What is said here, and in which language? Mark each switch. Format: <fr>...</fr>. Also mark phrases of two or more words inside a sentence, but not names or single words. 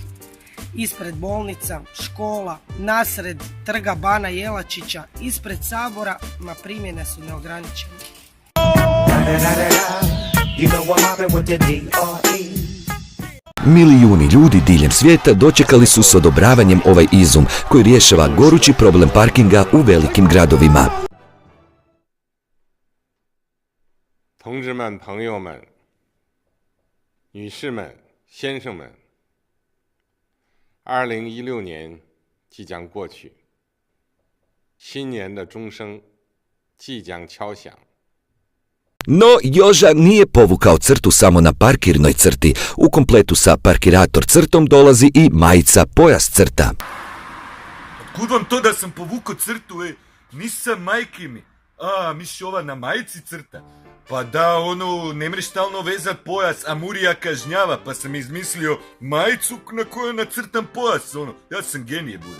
<hr>Ispred bolnica, škola, nasred trga Bana Jelačića, ispred Sabora, ma primjene su neograničene. Milijuni ljudi diljem svijeta dočekali su s odobravanjem ovaj izum koji rješava gorući problem parkinga u velikim gradovima.</hr> <zh>同志们、朋友们、女士们、先生们，2016年即将过去，新年的钟声即将敲响。</zh> <hr>No, Joža nije povukao crtu samo na parkirnoj crti. U kompletu sa Parkirator crtom dolazi i majica pojas crta. Kud vam to da sam povukao crtu, Nisam majke mi. Misli ova na majici crta? Pa da, ne mreš stalno vezat pojas, a Murija kažnjava, pa sam izmislio majicu na kojoj nacrtam pojas, ja sam genije, bude.</hr>